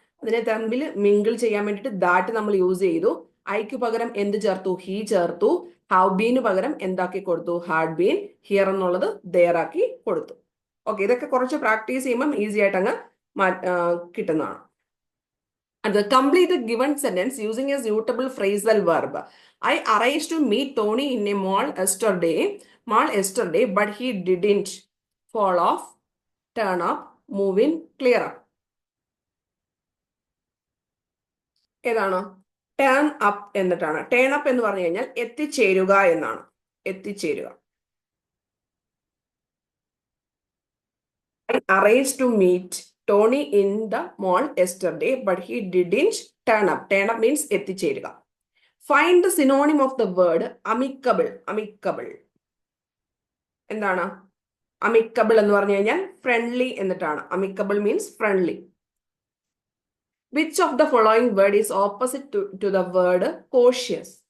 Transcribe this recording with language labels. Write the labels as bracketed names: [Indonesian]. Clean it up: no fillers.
[Malayalam] അതിനെ തമ്മിൽ മിങ്കിൾ ചെയ്യാൻ വേണ്ടിയിട്ട് ദാറ്റ് നമ്മൾ യൂസ് ചെയ്തു. ഐക്ക് പകരം എന്ത് ചേർത്തു? ഹി ചേർത്തു. ഹാവ് ബീന് പകരം എന്താക്കി കൊടുത്തു? Had been. ഹിയർ എന്നുള്ളത് ദെയർ ആക്കി കൊടുത്തു. ഓക്കെ, ഇതൊക്കെ കുറച്ച് പ്രാക്ടീസ് ചെയ്യുമ്പം ഈസി ആയിട്ട് അങ്ങ് കിട്ടുന്നതാണ്. [English] And complete the given sentence using a suitable phrasal verb. I arranged to meet Tony in a mall yesterday, but he didn't fall off, turn up, move in, clear up. [Malayalam] ഏതാണ്? Turn up എന്നിട്ടാണ്. Turn up എന്ന് പറഞ്ഞു കഴിഞ്ഞാൽ എത്തിച്ചേരുക എന്നാണ്. എത്തിച്ചേരുക. [English] I arranged to meet Tony in the mall yesterday, but he didn't turn up. Turn up means [Malayalam] എത്തിച്ചേരുക. [English] Find the synonym of the word amicable. [Malayalam] Amicable എന്താണ്? amicable എന്ന് പറഞ്ഞു കഴിഞ്ഞാൽ ഫ്രണ്ട്ലി എന്നിട്ടാണ്. [English] amicable means friendly. Which of the following word is opposite to the word cautious?